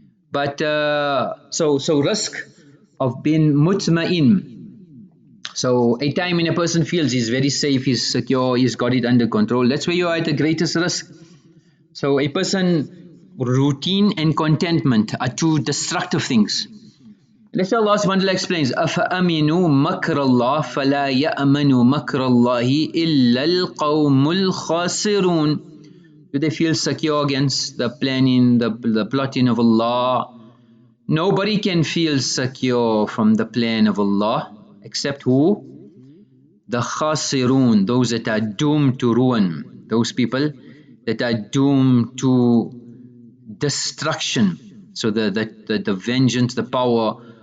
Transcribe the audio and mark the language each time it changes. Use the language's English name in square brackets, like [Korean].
[English] But so risk of being mutma'in. So a time when a person feels he's very safe, he's secure, he's got it under control, that's where you are at the greatest risk. So a person, routine and contentment are two destructive things. Let's say Allah subhanahu wa ta'ala explains, [Arabic] أَفَأَمِنُوا مَكْرَ اللَّهِ فَلَا يَأْمَنُوا مَكْرَ اللَّهِ إِلَّا الْقَوْمُ الْخَاسِرُونَ. [English] Do they feel secure against the planning, the plotting of Allah? Nobody can feel secure from the plan of Allah except who? The khasirun, those that are doomed to ruin, those people that are doomed to destruction. So the vengeance, the power